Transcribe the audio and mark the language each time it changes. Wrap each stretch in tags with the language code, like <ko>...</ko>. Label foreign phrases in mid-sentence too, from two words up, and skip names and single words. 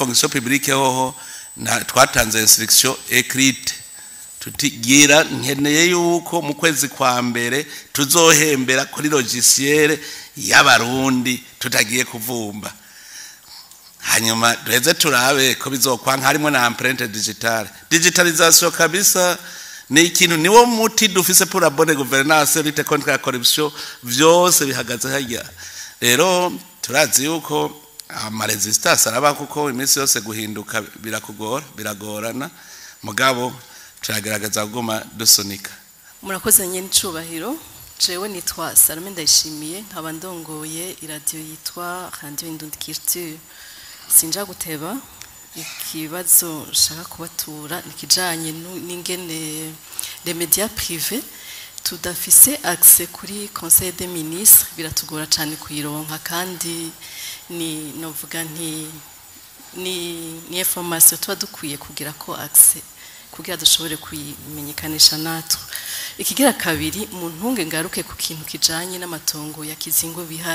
<fr>fonction publique</fr> <rn>hoho twatanze</rn> <fr>instruction écrite</fr> <rn>tutigira nkeneye yuko mu kwezi kwa mbere tuzohembera kuri logiciel y'abarundi tutagiye kuvumba hanyuma duheze turabe ko bizokwanka harimo na</rn> <fr>empreinte digitalisation</fr> <rn>kabisa ni ikintu niwo muti dufise</rn> <fr>pour la bonne gouvernance lutte contre la corruption</fr> <rn>vyose bihagaze hajya rero turazi yuko amaresistance araba kuko iminsi yose guhinduka biragorana mugabo turagaragaza kuguma dusunika. Murakoze nyene icubahiro jewe nitwa Salome Ndayishimiye nkaba ndongoye iradio yitwa Radio Indundi Culture. Sinja guteba ikibazo nshaka kubatura nikijanye n'ingene</rn> <fr>les médias privés</fr> <rn>tudafise accès kuri</rn> <fr>Conseil des ministres</fr> <rn>biratugora cyane kuyironka kandi ni novuga ni information tuba dukwiye kugira ko accès kugira dushobore kuyimenyekanisha natwe. Ikigira kabiri mu ntunge ngaruke ku kintu kijanye n'amatongo ya Kizingo Bihara.</rn>